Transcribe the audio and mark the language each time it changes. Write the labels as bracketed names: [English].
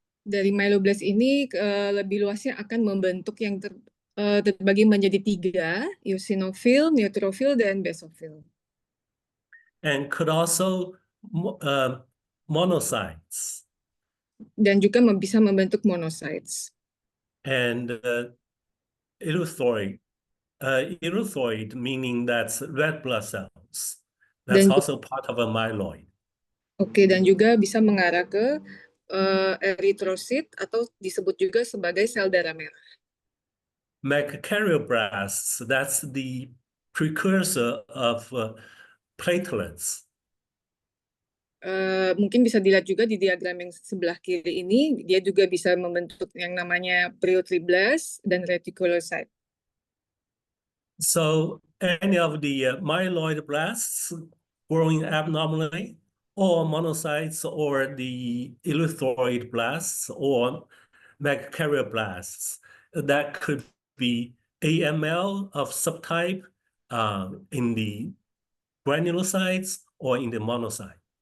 [Indonesian] Dari myeloblast ini lebih luasnya akan membentuk yang terbagi menjadi 3, eosinophil, neutrophil, dan basophil. [English] And could also monocytes. [Indonesian] Dan juga bisa membentuk monocytes. [English] And erythroid, erythroid meaning that's red blood cells. That's also part of a myeloid. [Indonesian] Oke, dan juga bisa mengarah ke eritrosit atau disebut juga sebagai sel darah merah. [English] Megakaryoblasts, that's the precursor of platelets. [Indonesian] Mungkin bisa dilihat juga di diagram yang sebelah kiri ini, dia juga bisa membentuk yang namanya proteoblast dan reticulocyte. [English] So any of the myeloid blasts growing abnormally, or monocytes, or the erythroid blasts, or megakaryoplasts, that could be AML of subtype in the granulocytes or in the monocyte.